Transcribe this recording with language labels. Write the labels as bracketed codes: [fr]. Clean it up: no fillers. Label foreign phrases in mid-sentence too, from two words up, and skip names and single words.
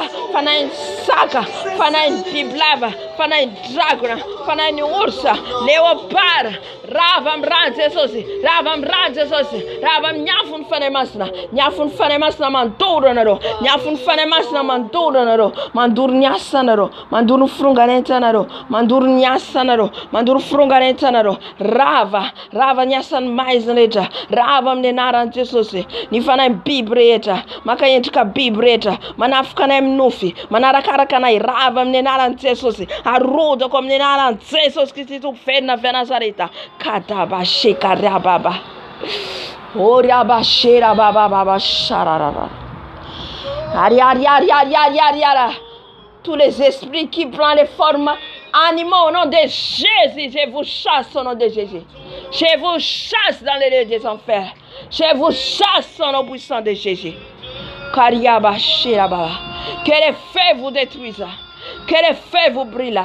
[mg] fanahy saka, fanahy bibilava, fanahy dragona, fanahy orsa, léopard, rava amin'ny rano Jesosy, rava amin'ny rano Jesosy, rava amin'ny afony fanahy masina, ny afony fanahy masina mandoro anareo, ny afony fanahy masina mandoro anareo, mandoro ny asanareo, mandoro ny fironganetsanareo, mandoro ny asanareo, mandoro fironganetsanareo, rava ny asan'ny maizina rehetra, rava amin'ny anaran'i Jesosy. Ny fanahy biby rehetra, makaendrika biby rehetra, manafika anay amin'ny nofy, manarakaraka anay, rava amin'ny anaran'i Jesosy, arodako amin'ny anaran'i Jesosy Kristy Tompo velona avy Nazareta. Kadaba shekara baba, oriaba shera baba baba shararara, ariara. [fr] Tous les esprits qui prennent les formes animaux au nom de Jésus, je vous chasse au nom de Jésus. Je vous chasse dans les lieux des enfers. Je vous chasse au nom puissant de Jésus. Kariaba Shiraba. Que les feux vous détruisent. Que les feux vous brûlent.